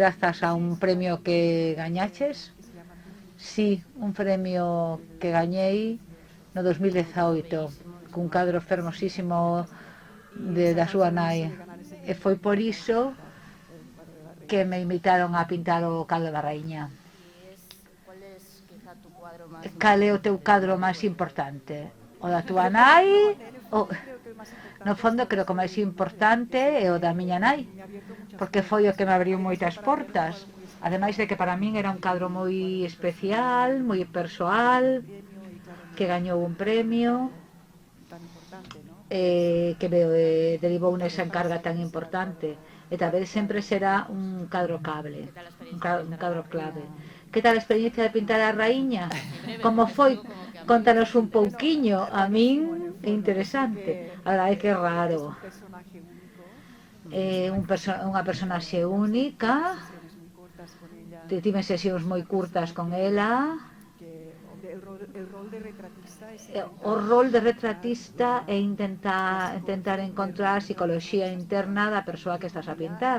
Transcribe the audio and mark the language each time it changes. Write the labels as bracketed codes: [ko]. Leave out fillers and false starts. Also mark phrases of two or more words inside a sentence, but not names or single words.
[gl] grazas a un premio que gañaches. Sí, un premio que gañei no 2018 [es] Bellísimo, nos [gl] cun [es] conmovió [gl] cadro [es] muchísimo. [gl] fermosísimo da súa nai. E foi por iso que me invitaron a pintar o cadro da raíña. [es] ¿Cuál es quizá tu cuadro más [gl] Cal é o [es] importante [gl] teu [es] de tu [gl] cadro nai? máis importante? O da túa nai? O... No fondo creo que o máis importante é o da miña nai, porque foi o que me abriu moitas portas. Ademais de que para min era un cadro moi especial, moi persoal, que gañou un premio, que me derivou nesa encarga tan importante. E talvez sempre será un cadro cable, [es] ¿Qué tal la experiencia de [gl] un [es] pintar a la [gl] cadro [es] reina? [gl] clave. Que tal a experiencia de pintar a raíña? [es] Muy breve, [gl] Como [es] porque es [gl] foi? [es] algo como que a mí [gl] Contanos [es] me [gl] un [es] interesa. [gl] pouquiño, a min é interesante. A verdade é que é raro. É unha personaxe única, tive sesións moi curtas con ela. O rol de retratista é intentar encontrar a psicoloxía interna da persoa que estás a pintar.